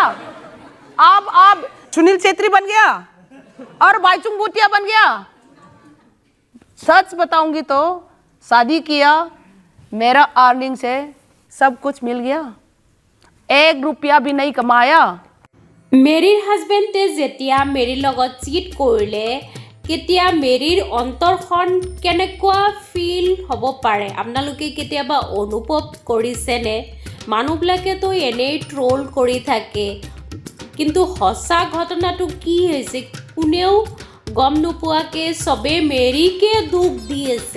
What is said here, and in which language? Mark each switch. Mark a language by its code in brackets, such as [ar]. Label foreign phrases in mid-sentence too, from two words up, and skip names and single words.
[hi] आप सुनील छेत्री बन गया और बाईचुंग भूटिया बन गया। सच बताऊंगी तो शादी किया, मेरा अर्निंग से सब कुछ मिल गया, 1 रुपया भी नहीं कमाया। [as] মেৰিৰ হাজবেণ্ডে যেতিয়া মেৰিৰ লগত চিট কৰিলে কেতিয়া মেৰিৰ অন্তৰখন কেনেকুৱা ফিল হ'ব পাৰে আপোনালোকে কেতিয়াবা অনুভৱ কৰিছেনে? মানুহবিলাকেতো এনেই ট্ৰল কৰি থাকে, কিন্তু সঁচা ঘটনাটো কি হৈছে কোনেও গম নোপোৱাকৈ চবেই মেৰিকে দুখ দি আছে।